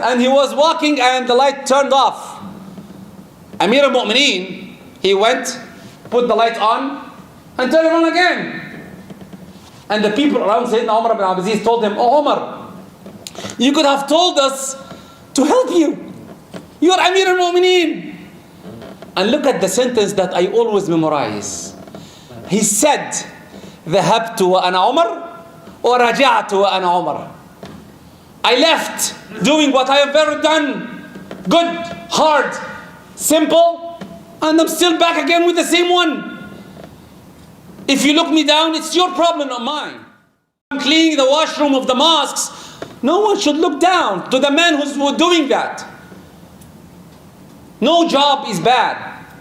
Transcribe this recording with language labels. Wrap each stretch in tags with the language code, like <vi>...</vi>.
<en>And he was walking and the light turned off. Amir al-Mu'mineen, he went, put the light on, and turned it on again. And the people around Sayyidina Umar ibn Abdul Aziz told him, "Oh Umar, you could have told us to help you. You are Amir al-Mu'mineen." And look at the sentence that I always memorize. He said,</en> <ar>"ذهبت وأنا عمر ورجعت وأنا عمر."</ar> <en>I left doing what I have ever done. Good, hard, simple, and I'm still back again with the same one. If you look me down, it's your problem, not mine. I'm cleaning the washroom of the mosques. No one should look down to the man who's doing that. No job is bad.</en>